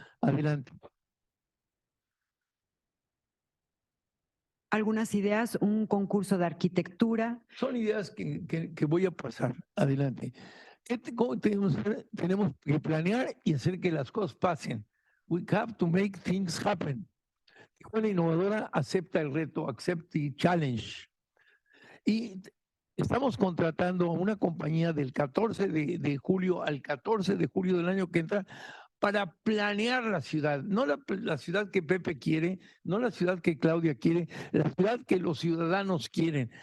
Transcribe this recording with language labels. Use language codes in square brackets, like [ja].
[es] Adelante. Algunas ideas, un concurso de arquitectura. Son ideas que voy a pasar. Adelante. ¿Cómo tenemos que planear y hacer que las cosas pasen? [en] We have to make things happen. [es] Tijuana Innovadora acepta el reto, [en] accept the challenge. [es] Y estamos contratando a una compañía del 14 de julio al 14 de julio del año que entra para planear la ciudad, no la ciudad que Pepe quiere, no la ciudad que Claudia quiere, la ciudad que los ciudadanos quieren.